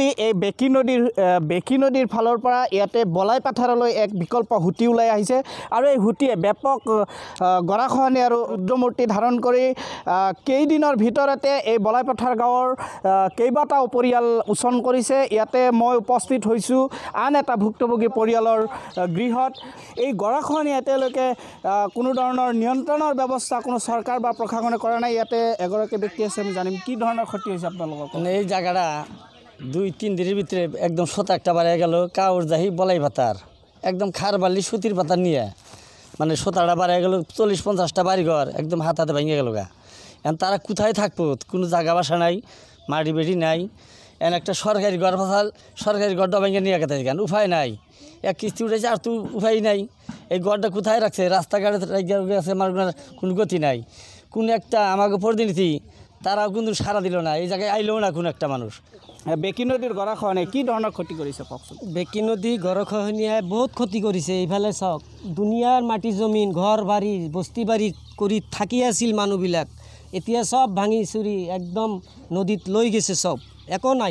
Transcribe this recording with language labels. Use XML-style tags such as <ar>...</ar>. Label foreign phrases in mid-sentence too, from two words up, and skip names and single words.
<as>এই বেকী নদীৰ ফালৰ পৰা ইয়াতে বলাইপাথাৰলৈ এক বিকল্প হুটি ওলাই আহিছে আৰু এই হুটিয়ে ব্যাপক গৰাখহনীয়া আৰু ৰুদ্ৰমূৰ্তি ধাৰণ কৰি কেইদিনৰ ভিতৰতে এই বলাইপাথাৰ গাঁৱৰ কেইবাটাও পৰিয়াল উচন কৰিছে। ইয়াতে মই উপস্থিত হৈছোঁ আন এটা ভুক্তভোগী পৰিয়ালৰ গৃহত। এই গৰাখহনীয়া এতিয়ালৈকে কোনো ধৰণৰ নিয়ন্ত্ৰণৰ ব্যৱস্থা কোনো চৰকাৰ বা প্ৰশাসনে কৰা নাই। ইয়াতে এগৰাকী ব্যক্তি আছে, আমি জানিম কি ধৰণৰ ক্ষতি হৈছে আপোনালোকৰ।</as> <bn>এই জায়গাটা 2-3 দিনের ভিতরে একদম সোতা একটা বাড়িয়ে গেল। কাউরজাহি বলাইপাথার একদম খার বালি সুতির পাতা নিয়ে সোতাটা বাড়িয়ে গেল। 40-50টা বাড়িঘর একদম হাতে ভেঙে গেল গা। এখন তারা কোথায় থাকবো, কোনো জায়গা বাসা নাই, মাটি বেড়ি নাই। এখন একটা সরকারি ঘর ফাঁসাল, সরকারি ঘরটা ভেঙে নিয়ে গেছে, কেন উপায় নাই। এক কিস্তি উঠেছে, আর তো উপায় নাই। এই ঘরটা কোথায় রাখছে, রাস্তাঘাটে গেছে, মানুষের কোনো গতি নাই। কোন একটা আমাকে প্রতিনিধি তারাও কিন্তু সারা দিল না, এই জায়গায় আইলেও না কোনো একটা মানুষ।</bn> <as>বেকী নদীৰ গৰাখহনীয়াই কি ধৰণৰ ক্ষতি কৰিছে কওকচোন। বেকী নদী গৰাখহনীয়াই বহুত ক্ষতি কৰিছে। এইফালে চাওক, দুনিয়াৰ মাটি জমিন ঘৰ বাৰী বস্তি বাৰী কৰি থাকি আছিল মানুহবিলাক, এতিয়া চব ভাঙি চুৰি একদম নদীত লৈ গৈছে, চব একো নাই।</as>